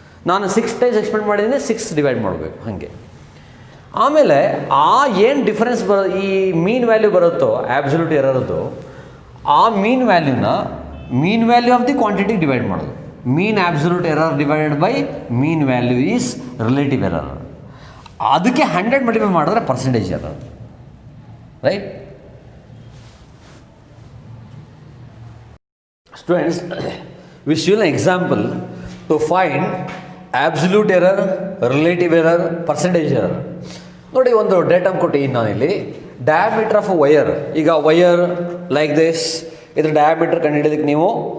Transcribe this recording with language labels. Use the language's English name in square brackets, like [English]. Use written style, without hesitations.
[Kannada] ನಾನು 6 times expect ಮಾಡಿದ್ದೀನಿ, 6 divide ಮಾಡಬೇಕು. ಹಾಗೆ ಆಮೇಲೆ ಆ ಏನು ಡಿಫರೆನ್ಸ್ ಈ ಮೀನ್ ವ್ಯಾಲ್ಯೂ ಬರುತ್ತೋ ಆಬ್ಸಲ್ಯೂಟ್ ಎರರ್ದು, ಆ ಮೀನ್ value of the quantity divide ಮಾಡೋದು. [English] Mean absolute error divided by mean value is relative error. [Kannada] ಅದಕ್ಕೆ 100 ಮಲ್ಟಿಪ್ಲೈ ಮಾಡಿದ್ರೆ percentage error, right? [English] Students, we shall an example to find absolute error, relative error, percentage error. [Kannada] ನೋಡಿ, ಒಂದು datum ಕೊಟ್ಟಿದ್ದೀನಿ ನಾನಿಲ್ಲಿ. [English] Diameter of wire. ಈಗ wire like this, [Kannada] ಇದ್ರ diameter ಕಂಡುಹಿಡಿಯೋದಕ್ಕೆ ನೀವು